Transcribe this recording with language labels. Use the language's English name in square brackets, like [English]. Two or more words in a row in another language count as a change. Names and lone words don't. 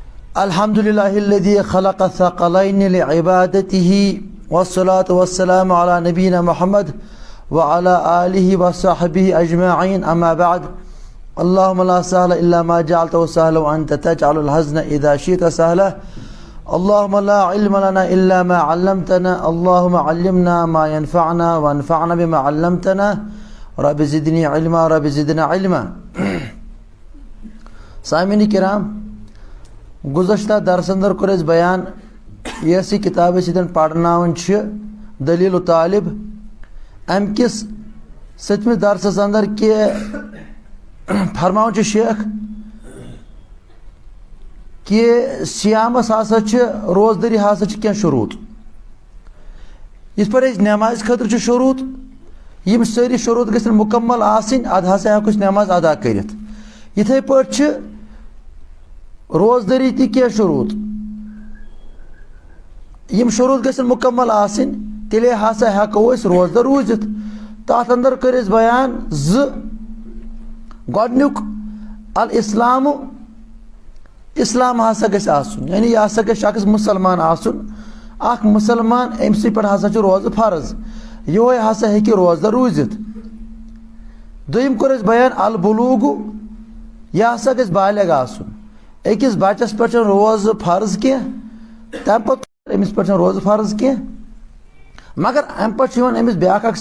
[Arabic] الحمد لله الذي خلق الثقلين لعبادته والصلاة والسلام على نبينا محمد وعلى آله وصحبه أجمعين أما بعد اللهم لا سهل إلا ما جعلته سهلا وأنت تجعل الحزن إذا شئت سهلا اللهم لا علم لنا إلا ما علمتنا اللهم علمنا ما ينفعنا وانفعنا بما علمتنا رب زدني علما رب زدنا علما [Kashmiri] سامعین کرام گزشتہ درس اندر کور اس بیان یہ کتاب سن پڑھناون دلیل طالب ام کس ستمس درسس اندر کہ فرماون شیخ کہ سیامس ہسا روزدری ہسا کی شروط اس پر نماز خاطر شروط یم ساری شروط گھن مکمل آسن اد ہسا ہیکو نماز ادا کرت یتھے پٲٹھۍ روزدری تی کی شروط یم شروط گھن مکمل آسن تیلے ہسا ہیکو اس روزدر روزت تات اندر کر اس بیان گۄڈنیُک الاسلام اسلام ہسا گژھِ آسُن یعنی یہ ہسا گژھِ شخص مسلمان آسُن اکھ مسلمان أمۍ سٕے پٮ۪ٹھ ہسا چھُ روزٕ فرض یہوے ہسا ہیٚکہِ روزدر روٗزِتھ دوٚیِم کوٚر اَسہِ بیان البلوغ یہِ ہسا گژھِ بالغ آسُن أکِس بچس پٮ۪ٹھ چھُنہٕ روزٕ فرض کینٛہہ تمہِ پتہٕ أمِس پٮ۪ٹھ چھُنہٕ روزٕ فرض کینٛہہ مگر امہِ پتہٕ چھُ یِوان أمِس بیٛاکھ اکھ